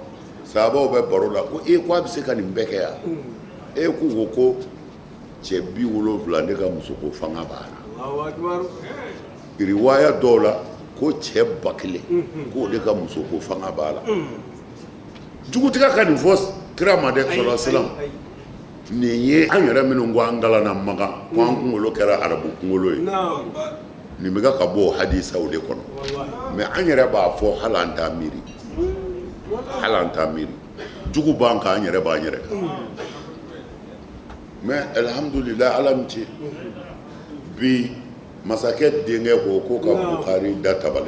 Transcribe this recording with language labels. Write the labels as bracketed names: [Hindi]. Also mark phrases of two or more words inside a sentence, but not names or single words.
[Bambara] sahabaw bɛ baro la ko ko a bɛ se ka nin bɛɛ kɛ yan k'u ko cɛ 70 ne ka musoko fanga b'a la riwaya dɔw la ko cɛ 1000 k'o de ka musoko fanga b'a la jugutigɛ ka nin fɔ kira ma dɛ [Arabic] صلى الله عليه وسلم [Bambara] nin ye an yɛrɛ minnu ko an kalanna Maka ko an kunkolo kɛra arabu kunkolo ye nin bɛ ka bɔ hadisaw de kɔnɔ mais an yɛrɛ b'a fɔ hali an t'a miiri jugu b'an kan an yɛrɛ b'an yɛrɛ kan mais alhamdulillah ala ni ce bi masakɛ denkɛ ko ka Bukhari da tabali